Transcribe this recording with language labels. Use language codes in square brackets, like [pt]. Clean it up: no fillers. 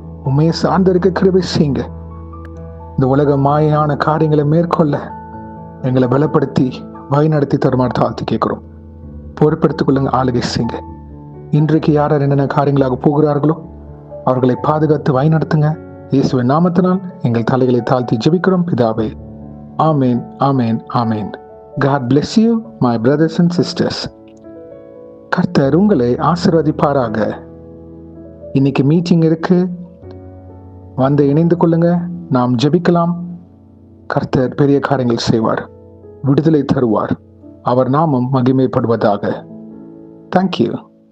[ta] உண்மையை சார்ந்து இருக்க கிருபை செய்யுங்க. இந்த உலக மாயான காரியங்களை மேற்கொள்ள எங்களை பலப்படுத்தி வழிநடத்தி தருமாறு தாழ்த்தி கேட்கிறோம். பொறுப்பெடுத்துக் கொள்ளுங்க, ஆளுகை செய்யுங்க. இன்றைக்கு யார் என்னென்ன காரியங்களாக போகிறார்களோ அவர்களை பாதுகாத்து வழிநடத்துங்க. இயேசுவின் நாமத்தினால் எங்கள் தலைகளை தாழ்த்தி ஜெபிக்கிறோம் பிதாவே. ஆமேன், ஆமேன், ஆமேன். [en] God bless you, my brothers and sisters. [ta] கர்த்தர் உங்களை ஆசீர்வதிப்பாராக. இன்னைக்கு மீட்டிங் இருக்கு, வந்து இணைந்து கொள்ளுங்க. நாம் ஜெபிக்கலாம். கர்த்தர் பெரிய காரியங்கள் செய்வார், விடுதலை தருவார். அவர் நாமம் மகிமைப்படுவதாக. தேங்க்யூ.